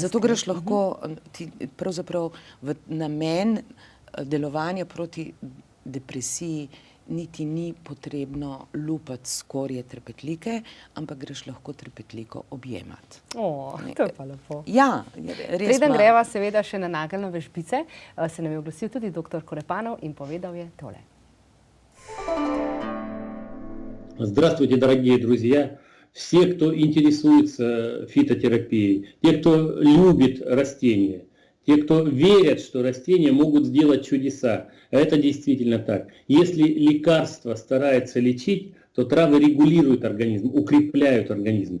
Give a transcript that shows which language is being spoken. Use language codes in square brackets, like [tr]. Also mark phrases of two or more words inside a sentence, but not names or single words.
[sl] Zato greš lahko pravzaprav v namen delovanja proti depresiji niti ni potrebno lupati skorje trepetlike, ampak greš lahko trepetliko objemati. To je pa lepo. Ja, res. Preden greva seveda še na nageljne vežbice, se nam je oglasil tudi dr. Korepanov in povedal je tole. [ru] Здравствуйте, дорогие друзья! Все, кто интересуется фитотерапией, те, кто любит растения, те, кто верят, что растения могут сделать чудеса. Это действительно так. Если лекарство старается лечить, то травы регулируют организм, укрепляют организм.